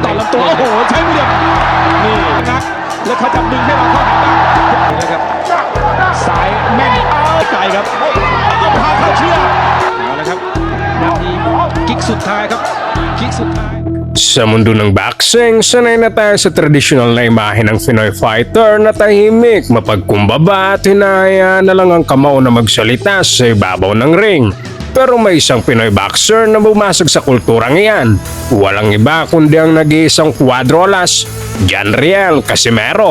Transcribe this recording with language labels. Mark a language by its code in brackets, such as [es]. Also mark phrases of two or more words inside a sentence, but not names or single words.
[th] ตัวโอ้โหใช้มือเดียวนี่นะแล้วเขาจับดึงให้เราเข้าหาได้นะครับสายแม่นไกลครับเอาพาเข้าเชือกเอาละครับนาทีกิ๊กสุดท้ายครับกิ๊กสุดท้าย [tl] Sa mundo ng boxing, sanay na tayo sa tradisyonal na imahe ng Pinoy fighter na tahimik, mapagkumbaba at hinahayaan na lang ang kamao na magsalita sa ibabaw ng ring. Pero may isang Pinoy boxer na bumasag sa kulturang iyan. Walang iba kundi ang nag-iisang Cuadro-Alas, John Riel Casimero.